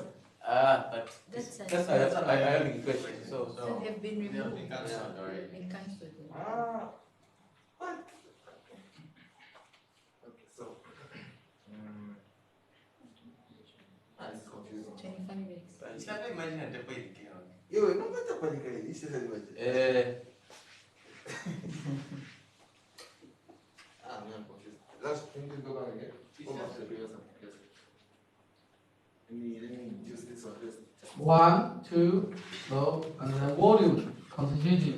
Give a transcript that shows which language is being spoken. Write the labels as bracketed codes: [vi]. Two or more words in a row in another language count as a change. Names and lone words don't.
[en] But That's that's not ionic equation. So So have been removed. They cancelled already. It cancelled. Ah. What? Okay, so. It's confusing. 25 minutes. [ms] Siapa imagine ada apa ini kira? [pt] Yo, não vai estar panic aí. Isso é demais. [en] I'm confused. Last thing to go back again. Go back to the previous one. Yes. Let me use this one first. 1, 2, no, and then volume concentration.